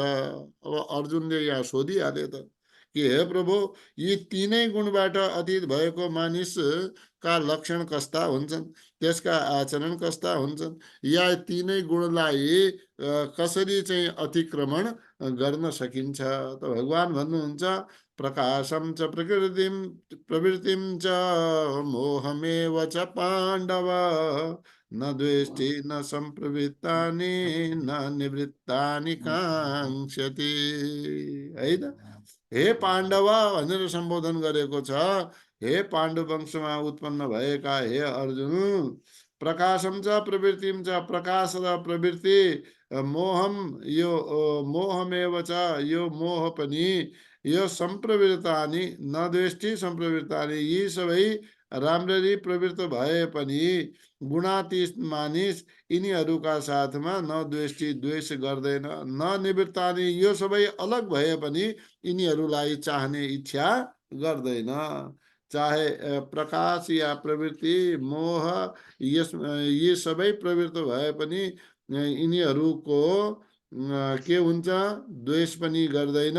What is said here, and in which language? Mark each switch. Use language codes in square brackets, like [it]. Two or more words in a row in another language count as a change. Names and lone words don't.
[ne] अब अर्जुनले यहाँ सोधिहाले त कि हे प्रभु, यी तीनै गुणबाट अतीत भएको मानिसका लक्षण कस्ता हुन्छन्, त्यसका आचरण कस्ता हुन्छन्, या तीनै गुणलाई कसरी चाहिँ अतिक्रमण गर्न सकिन्छ। त भगवान भन्नुहुन्छ [sa] प्रकाशम च प्रवृत्तिम च मोहमेव च पाण्डव न द्वेष्टि न संप्रवृत्तानि न निवृत्तानि काङ्क्षति। [ne] है त, हे पाण्डव भनेर सम्बोधन गरेको छ। हे पाण्डु वंशमा उत्पन्न भएका हे अर्जुन, [sa] प्रकाशम च प्रवृत्तिम च, [ne] प्रकाश र प्रवृत्ति, मोहम यो [sa] मोहमेव च, [ne] यो मोह पनि, यो [sa] संप्रवृत्तानि न द्वेष्टि संप्रवृत्तानि, [ne] यी सबै राम्ररी प्रवृत्त भए पनि गुणातीत मानिस यिनीहरूका साथमा [sa] न द्वेष्टि [ne] द्वेष गर्दैन, [sa] न निवृत्तानि, [ne] यो सबै अलग भए पनि यिनीहरूलाई चाहने इच्छा गर्दैन। चाहे प्रकाश या प्रवृत्ति मोह यी सबै प्रवृत्त भए पनि यिनीहरूको के हुन्छ, द्वेष पनि गर्दैन।